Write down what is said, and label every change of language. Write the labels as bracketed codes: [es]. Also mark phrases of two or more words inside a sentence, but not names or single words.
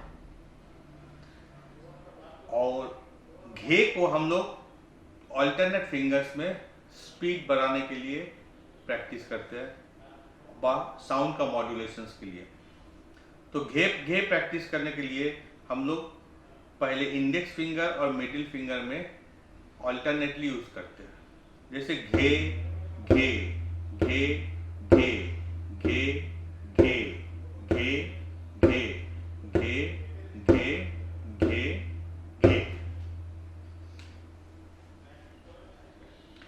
[hi] और घे को हम लोग [en] alternate fingers [hi] में स्पीड बढ़ाने के लिए प्रैक्टिस करते हैं, साउंड का मॉड्यूलेशंस के लिए। तो घे प्रैक्टिस करने के लिए हम लोग पहले [en] index finger [hi] और [en] middle finger [hi] में [en] alternately use [hi] करते हैं। जैसे घे घे घे घे घे घे घे घे घे घे घे घे।